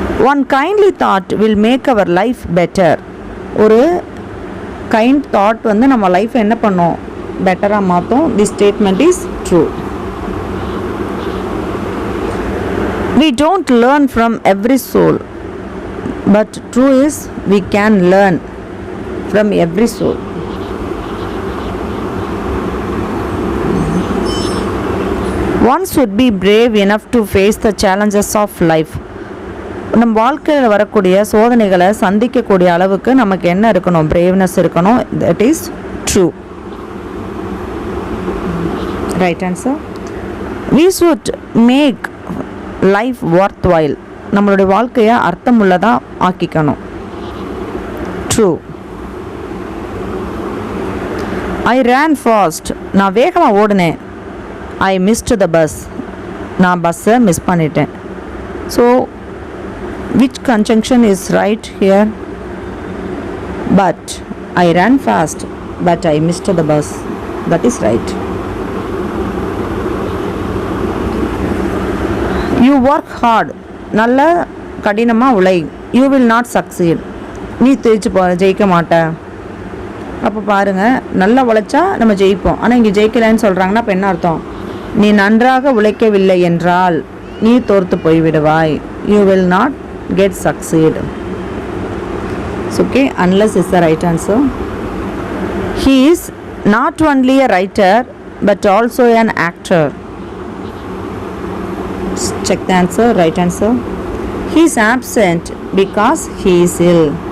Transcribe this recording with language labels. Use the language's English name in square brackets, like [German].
[English] One kindly thought will make our life better. [Tamil] ஒரு kind thought வந்து நம்ம life என்ன பண்ணோம்? பெட்டராக மாற்றும். [English] The statement is true. We don't learn from every soul but true is we can learn from every soul. One should be brave enough to face the challenges of life. [Tamil] நம்ம வாழ்க்கையில் வரக்கூடிய சோதனைகளை சந்திக்கக்கூடிய அளவுக்கு நமக்கு என்ன இருக்கணும்? [English] braveness [Tamil] இருக்கணும். [English] That is true. Right answer. We should make life worthwhile. [Tamil] நம்மளுடைய வாழ்க்கையை அர்த்தமுள்ளதாக ஆக்கிக்கணும். [English] True. I ran fast. [Tamil] நான் வேகமாக ஓடினேன். [English] I missed the bus. [Tamil] நான் பஸ்ஸை மிஸ் பண்ணிட்டேன். [English] So which conjunction is right here? But I ran fast but I missed the bus. That is right. You work hard. [Tamil] நல்ல கடினமாக உழை. [English] You will not succeed. [Tamil] நீ ஜெயிக்க மாட்ட. அப்போ பாருங்கள், நல்லா உழைச்சா நம்ம ஜெயிப்போம். ஆனால் இங்கே ஜெயிக்கலைன்னு சொல்கிறாங்கன்னா அப்போ என்ன அர்த்தம்? நீ நன்றாக உழைக்கவில்லை என்றால் நீ தோர்த்து போய்விடுவாய். [English] You will not get succeed. It's okay, unless is the right answer. He is not only a writer but also an actor. Check the answer. Right answer. He is absent because he is ill.